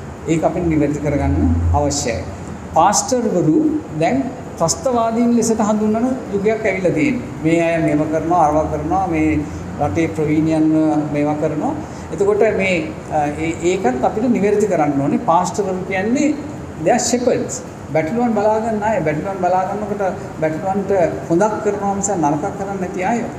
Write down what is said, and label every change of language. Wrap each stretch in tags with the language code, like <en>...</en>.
<si>ඒක අපිට නිවැරදි කරගන්න අවශ්‍යයි. පාස්ටර්වරු දැන් ත්‍රස්තවාදීන් ලෙසට හඳුන්වන යුගයක් ඇවිල්ලා තියෙනවා. මේ අය මේව කරනවා, අරව කරනවා, මේ රටේ ප්‍රවීණයන්ව මේවා කරනවා. එතකොට මේ ඒකත් අපිට නිවැරදි කරන්න ඕනේ. පාස්ටර්වරු කියන්නේ</si> <en>they are shepherds.</en> <si>බැටළුවන් බලා ගන්න අය. බැටළුවන් බලා ගන්නකොට බැටළුවන්ට හොඳක් කරනවා මිස නරකක් කරන්නේ නැති අය.</si>